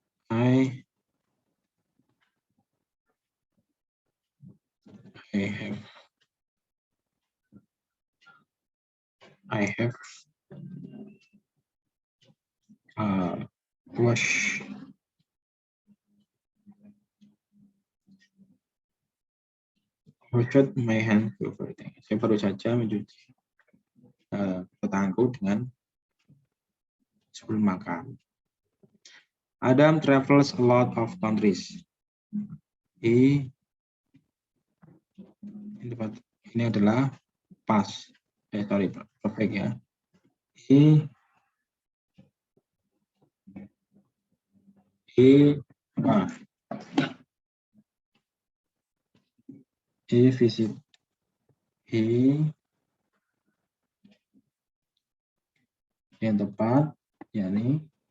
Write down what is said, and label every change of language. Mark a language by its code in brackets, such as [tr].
[en] I have wash washed my hands before eating. [id] Saya baru saja mencuci tanganku dengan sebelum makan. [en] Adam travels a lot of countries. [id] Ini adalah past. [en] Sorry, [id] perfect ya. [en] He ah, he visit he [id] yang tepat yakni